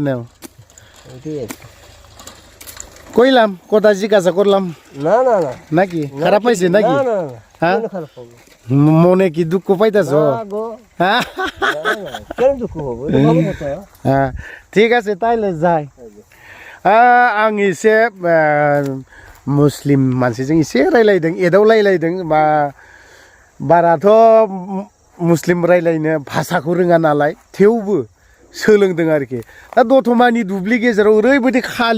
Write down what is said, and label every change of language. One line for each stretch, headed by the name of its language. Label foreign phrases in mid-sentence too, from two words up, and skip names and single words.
Bangla: ঠিক কইলাম কথা জিজ্ঞাসা করলাম না না না নাকি খারাপ পাইছে নাকি না না হ্যাঁ মনে কি দুঃখ পাইতাছ হ্যাঁ কেন দুঃখ হবো এটা ভালো কথা হ্যাঁ ঠিক আছে তাইলে যাই
Bodo: आं एसे मुस्लिम मानसिजों एसे रायलायदों एदावलायलायदों बाराथ' मुस्लिम रायलायनो भाषाखौ रोङा नालाय थेवबो सोलोंदों आरोखि दा दतमानि दुब्लि गेजेराव ओरैबायदि खालि